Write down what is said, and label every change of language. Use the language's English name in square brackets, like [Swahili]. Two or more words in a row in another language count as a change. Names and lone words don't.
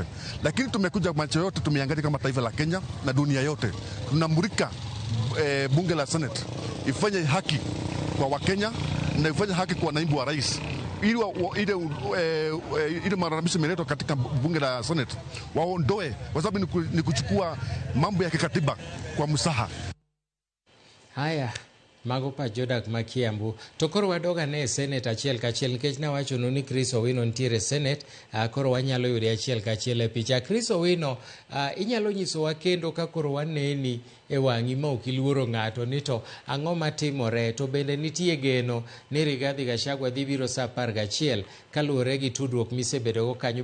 [Swahili] Lakini tumekuja macho yote tumeangalia kama taifa la Kenya na dunia yote, tunamulika bunge la Senate ifanye haki kwa Wakenya na ifanye haki kwa naibu wa rais ile malalamishi imeletwa katika bunge la Senate waondoe, kwa sababu ni kuchukua mambo ya kikatiba kwa msaha. Haya, [Luo (Kenya and Tanzania)] mago pa jodak makiambu. Tokoro wadoga ne Senate achiel kachiel nikech na wacho ni Chris Owino ntiere Senate, koro wanyalo yude achiel kachiel e picha. Chris Owino, inyalo nyisowa kendo ka koro waneni e wang'i ma ok iluoro ng'ato ni to ang'o matimore, to bende nitie geno ni Rigathi Gachagua dhi biro sa 11 kaluwore gi tudruok misebedogo kanyo.